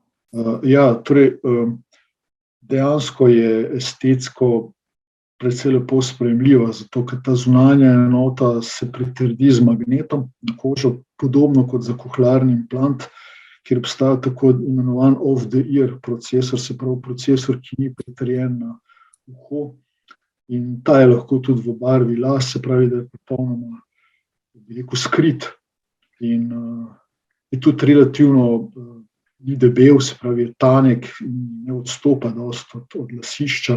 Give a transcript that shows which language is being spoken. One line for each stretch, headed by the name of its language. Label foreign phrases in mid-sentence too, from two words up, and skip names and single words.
Slovenian: Torej, dejansko je estetsko precej lepo sprejemljiva, zato ker ta zunanja enota se pritrdi z magnetom na kožo, podobno kot za kohlearni implant, kjer obstaja tako imenovan
English: off-the-ear
Slovenian: procesor, se pravi procesor, ki ni pritrjen na uho. In ta je lahko tudi v barvi las, se pravi, da je popolnoma, bi rekel, skrit. In je tudi relativno ni debel, se pravi, je tanek in ne odstopa dosti od lasišča.